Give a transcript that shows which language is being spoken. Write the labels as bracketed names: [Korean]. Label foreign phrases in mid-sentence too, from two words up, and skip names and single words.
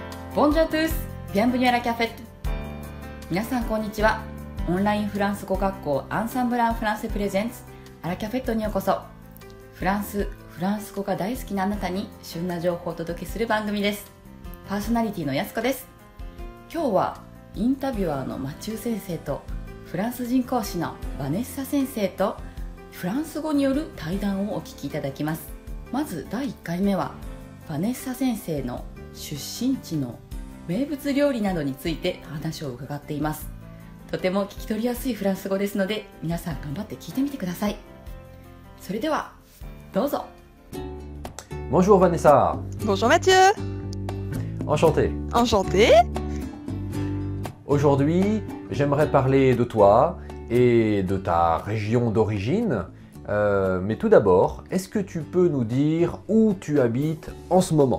[French] Bonjour à tous, bienvenue à la cafette. [Japanese] 皆さんこんにちは。オンラインフランス語学校アンサンブランフランセプレゼンツアラキャフェットにようこそ。フランス語が大好きなあなたに旬な情報をお届けする番組です。パーソナリティのやすこです。今日はインタビュアーのマチュー先生とフランス人講師のバネッサ先生とフランス語による対談をお聞きいただきます。まず第1回目はバネッサ先生の出身地の名物料理などについて話を伺っています。とても聞き取りやすいフランス語ですので皆さん頑張って聞いてみてください。それではどうぞ。 [French] Bonjour Vanessa. Bonjour Mathieu. Enchanté. Enchanté. Aujourd'hui, j'aimerais parler de toi et de ta région d'origine. Mais tout d'abord, est-ce que tu peux nous dire où tu habites en ce moment?